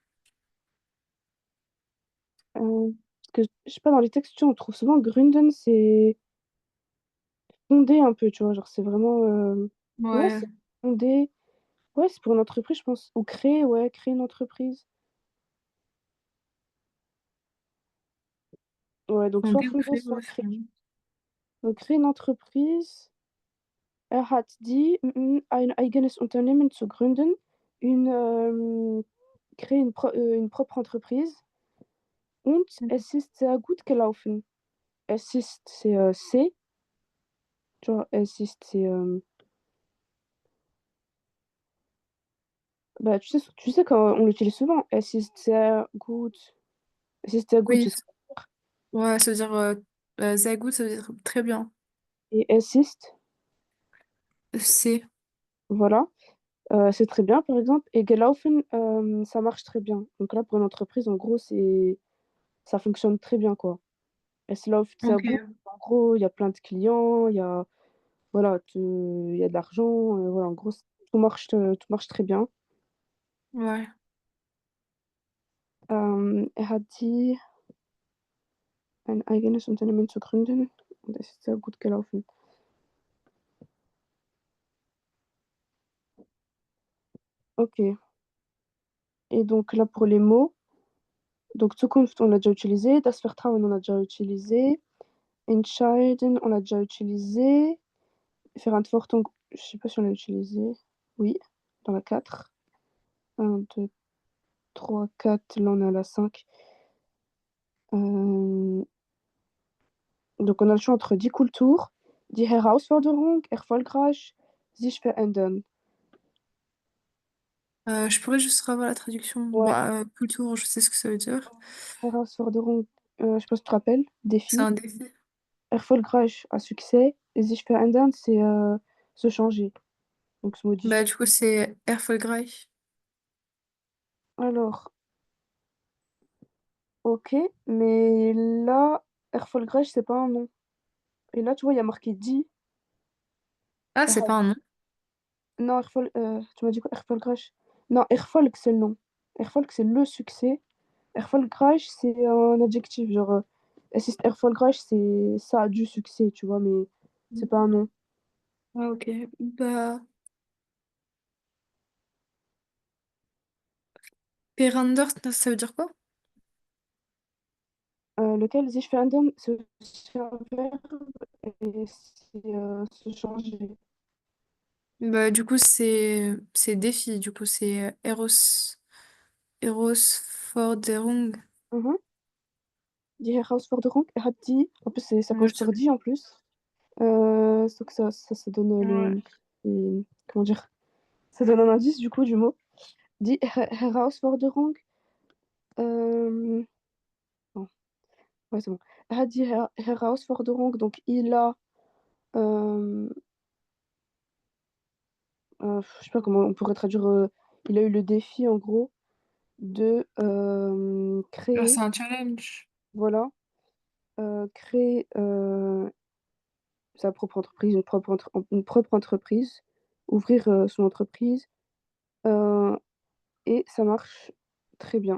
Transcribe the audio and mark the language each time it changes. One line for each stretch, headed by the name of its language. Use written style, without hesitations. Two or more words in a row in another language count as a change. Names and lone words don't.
French: Parce que je sais pas, dans les textes, tu vois, on trouve souvent gründen, c'est fonder un peu, tu vois? Genre c'est vraiment, ouais, Ouais. c'est fonder. Ouais, c'est pour une entreprise, je pense. Ou créer, ouais, créer une entreprise. Ouais, donc soit Fonder ou fonder, créer, soit ouais, créer. finalement. Donc créer une entreprise.
German: Hat die, ein eigenes Unternehmen zu gründen,
French: créer une propre entreprise.
German: Und es ist sehr gut gelaufen. Es ist,
French: c'est, tu vois,
German: es ist,
French: c'est, bah, tu sais quand on l'utilise souvent.
German: Es ist sehr gut. Es ist sehr gut,
French: Oui, tu sais. ouais, ça veut dire Zagout, ça veut dire très bien.
German: Et es ist,
French: C'est. voilà. C'est très bien, par exemple. Et gelaufen, ça marche très bien. Donc là, pour une entreprise, en gros, ça fonctionne très bien, quoi.
German: Es läuft sehr
French: Ok.
German: gut.
French: En gros, il y a plein de clients, voilà, il y a de l'argent, voilà, en gros, tout marche très bien. Ouais.
German: Er hat die ein eigenes Unternehmen zu gründen und es ist sehr gut gelaufen.
French: OK. Et donc là, pour les mots, donc Zukunft, on l'a déjà utilisé.
German: Das Vertrauen,
French: on a déjà utilisé. Entscheiden, on l'a déjà utilisé. Verantwortung, je sais pas si on l'a utilisé. Oui, dans la 4. 1, 2, 3, 4. Là, on est à la 5. Donc on a le choix entre
German: die Kultur, die Herausforderung, erfolgreich, sich verändern.
French: Je pourrais juste revoir la traduction. Bon, Ouais, culture, je sais ce que ça veut dire. Herausforderung, je sais pas si tu te rappelles, C'est défi. un défi. Erfolgreich, à succès. Et sich verändern, c'est se changer, donc se Bah, modifier. du coup, c'est Erfolgreich. Alors, ok, mais là, erfolgreich, c'est pas un nom. Et là, tu vois, il y a marqué die. Ah,
German: Er
French: c'est pas
German: hat-
French: un nom. Non, tu m'as dit quoi? Erfolgreich? Non, Erfolg, c'est le nom. Erfolg, c'est le succès. Erfolgreich, c'est un adjectif, genre,
German: es ist erfolgreich,
French: ça a du succès, tu vois, mais c'est pas un nom. Ah, ok. Bah, Perander, ça veut dire quoi? Lequel,
German: sich verändern,
French: c'est aussi un verbe et c'est se changer. Bah, du coup, c'est défi. Du coup, c'est Herausforderung.
German: Mhm. Die Herausforderung, er hat die,
French: en plus, ça Moi, commence je par dirais. die en plus. Donc ça donne Ouais. comment dire? Ça donne un indice du coup du mot.
German: Die Herausforderung,
French: non, ouais, c'est bon.
German: Er hat die Herausforderung,
French: donc il a, euh, Je sais pas comment on pourrait traduire. Il a eu le défi, en gros, de Genre, créer, c'est un challenge. voilà, créer sa propre entreprise, une propre entreprise, ouvrir son entreprise, euh, et ça marche très bien.